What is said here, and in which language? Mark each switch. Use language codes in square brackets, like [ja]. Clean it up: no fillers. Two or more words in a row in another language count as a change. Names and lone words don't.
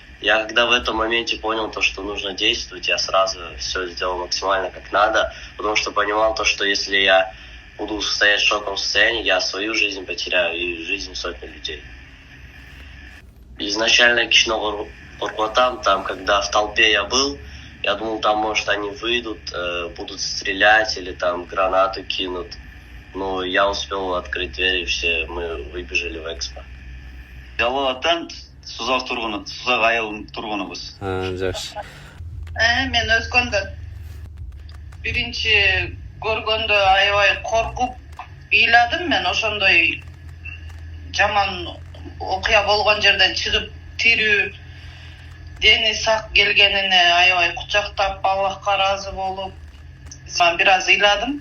[ru] Я когда в этом моменте понял то, что нужно действовать, я сразу все сделал максимально как надо, потому что понимал то, что если я буду стоять в шоковом состоянии, я свою жизнь потеряю и жизнь сотни людей. Изначально [ky] кичине коркутам, [ru] там, когда в толпе я был, я думал, там, может, они выйдут, будут стрелять или там гранату кинут. Но я успел открыть дверь, и все мы выбежали в экспо. [ky] Жалалаттан Сузак айылынын тургунубуз. Жакшы. Мен Өзгөндөн. Биринчи көргөндө аябай коркуп ыйладым. Мен ошондой жаман окуя болгон жерден чыгып тирүү, дени сак келгенине аябай кучактап, Аллахка ыраазы болуп, бир аз ыйладым.